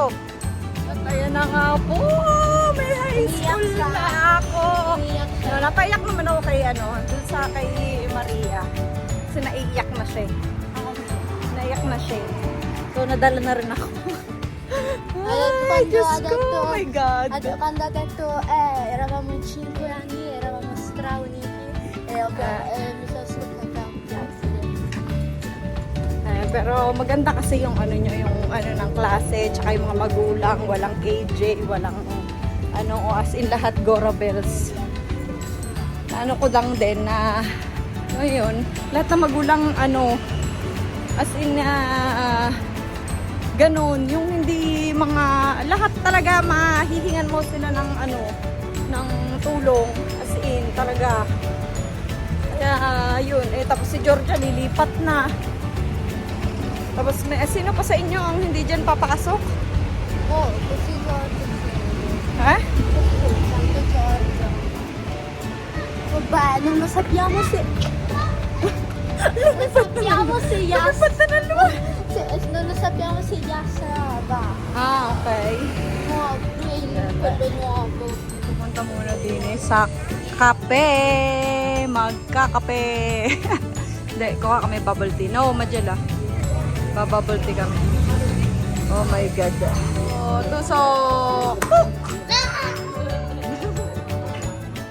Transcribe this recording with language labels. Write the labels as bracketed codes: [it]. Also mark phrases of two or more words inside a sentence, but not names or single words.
[tl] At ayan na nga po. May high school na ako. Napaiyak naman ako kay dun sa kay Maria. Kasi naiiyak na siya. Naiiyak na siya. So, nadala na rin ako. Ay, Diyos ko, [en] oh my God. [it] Quando ha detto, eravamo in 5 anni, eravamo strauniti mi sono scoperta un piacere. [tl] Pero maganda kasi yung yung ng klase, tsaka yung mga magulang, walang KJ, walang [en] as in [tl] lahat Gora Bells. Ko lang din na ngayon, lahat ng magulang [en] as in [tl] ganun, yung hindi mga lahat talaga mahihingan mo sila ng ng tulong, [en] as in [tl] talaga. Kaya yun, tapos si Georgia lilipat na. Tapos sino pa sa inyo ang hindi dyan papakasok? [it] Oh, così Giorgio. Ha? Santo Giorgio. Vabbè, non lo sappiamo se... non sappiamo se Yas... Non lo sappiamo se Yas va. [en] Ah, okay. [it] Nuovo, quello nuovo. [tl] Pumunta muna din sa kape. Magkakape. Hindi, kuha kami [en] bubble tea. No, Majela. Bubble tea kami. Oh my God. [tl] Oh, tusok!